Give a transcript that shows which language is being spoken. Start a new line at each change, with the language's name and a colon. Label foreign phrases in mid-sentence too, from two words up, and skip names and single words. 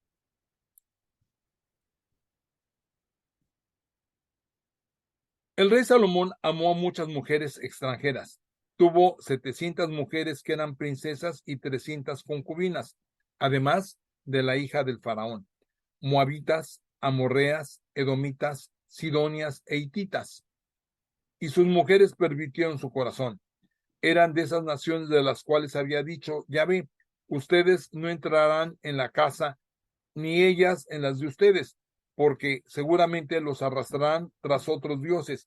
Spanish: El rey Salomón amó a muchas mujeres extranjeras. Tuvo 700 mujeres que eran princesas y 300 concubinas, además de la hija del faraón, moabitas, amorreas, edomitas, sidonias e hititas. Y sus mujeres pervirtieron su corazón. Eran de esas naciones de las cuales había dicho Yahvé: ustedes no entrarán en la casa, ni ellas en las de ustedes, porque seguramente los arrastrarán tras otros dioses.